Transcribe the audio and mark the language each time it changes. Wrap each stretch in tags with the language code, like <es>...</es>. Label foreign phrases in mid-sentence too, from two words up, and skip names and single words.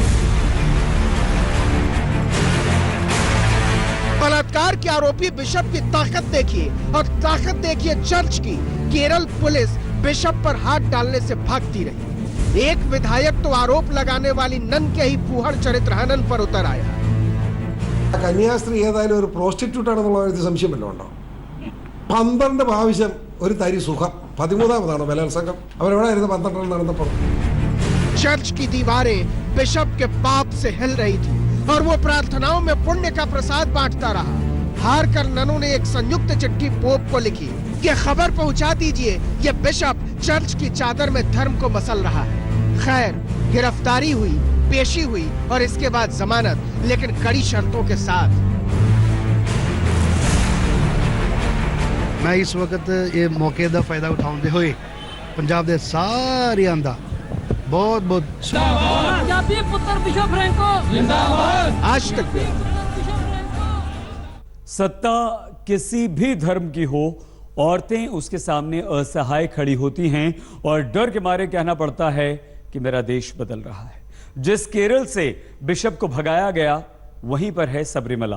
<hi>बलात्कार के आरोपी बिशप की ताकत देखिए और ताकत देखिए चर्च की। केरल पुलिस बिशप पर हाथ डालने से भागती रही। एक विधायक तो आरोप लगाने वाली नन के ही फूहड़ चरित्र हनन पर उतर आया।</hi> <ml>കന്യാസ്ത്രീ ഏതായാലും ഒരു പ്രോസ്റ്റിറ്റ്യൂട്ട് ആണെന്നുള്ള കാര്യത്തിൽ സംശയമല്ലോ ഉണ്ടോ? 12 പ്രാവശ്യം ഒരു തരി സുഖം, 13ാമതാണ് ബലാത്സംഗം. അവരെവിടെയായിരുന്നു 12 നടന്നപ്പോൾ?</ml> <hi>चर्च की दीवारें बिशप के पाप से हिल रही थी और वो प्रार्थनाओं में पुण्य का प्रसाद बांटता रहा। हार कर ननों ने एक संयुक्त चिट्ठी पोप को लिखी कि खबर पहुंचा दीजिए, ये बिशप चर्च की चादर में धर्म को मसल रहा है। खैर, गिरफ्तारी हुई, पेशी हुई और इसके बाद जमानत, लेकिन कड़ी शर्तों के साथ।</hi> <pa>ਮੈਂ ਇਸ ਵਕਤ ਇਹ ਮੌਕੇ ਦਾ ਫਾਇਦਾ ਉਠਾਉਂਦੇ ਹੋਏ ਪੰਜਾਬ ਦੇ ਸਾਰਿਆਂ ਦਾ ਬਹੁਤ ਬਹੁਤ</pa> <hi>पंजाबी पुत्र बिशप फ्रैंको जिंदाबाद, आज तक भी बिशप फ्रैंको। सत्ता किसी भी धर्म की हो, औरतें उसके सामने असहाय खड़ी होती हैं और डर के मारे कहना पड़ता है कि मेरा देश बदल रहा है। जिस केरल से बिशप को भगाया गया वहीं पर है सबरीमला।</hi>